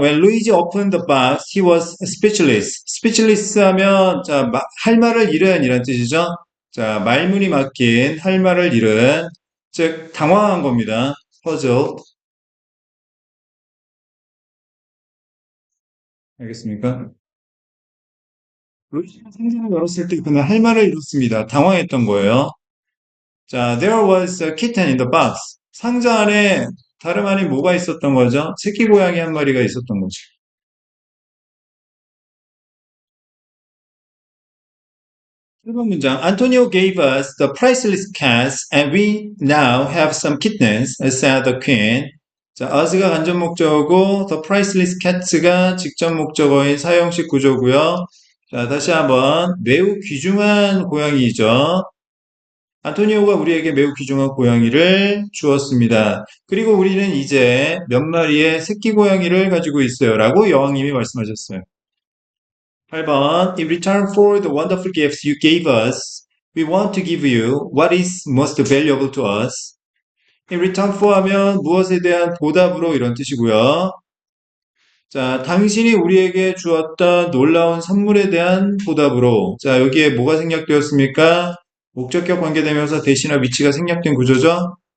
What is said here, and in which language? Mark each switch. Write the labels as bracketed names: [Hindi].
[English] When Luigi opened the box, he was speechless. [Korean] speechless 하면, 자, 할 말을 잃은 이란 뜻이죠. 자, 말문이 막힌, 할 말을 잃은, 즉, 당황한 겁니다. [English] puzzled. [Korean] 알겠습니까? 루이지가 상자를 열었을 때 그는 할 말을 잃었습니다. 당황했던 거예요. 자, [English] there was a kitten in the box. [Korean] 상자 안에 다름 아닌 뭐가 있었던 거죠? 새끼 고양이 한 마리가 있었던 거죠. 1번 문장. [English] Antonio gave us the priceless cats and we now have some kittens, said the queen. [Korean] 자, us가 간접 목적어고 the priceless cats가 직접 목적어인 사형식 구조고요. 자, 다시 한번 매우 귀중한 고양이죠. 안토니오가 우리에게 매우 귀중한 고양이를 주었습니다. 그리고 우리는 이제 몇 마리의 새끼 고양이를 가지고 있어요. 라고 여왕님이 말씀하셨어요. 8번 [English] In return for the wonderful gifts you gave us, we want to give you what is most valuable to us. [Korean] In return for 하면 무엇에 대한 보답으로 이런 뜻이고요. 자, 당신이 우리에게 주었던 놀라운 선물에 대한 보답으로. 자, 여기에 뭐가 생략되었습니까? 목적격 관계대명사 대신화 위치가 생략된 구조죠?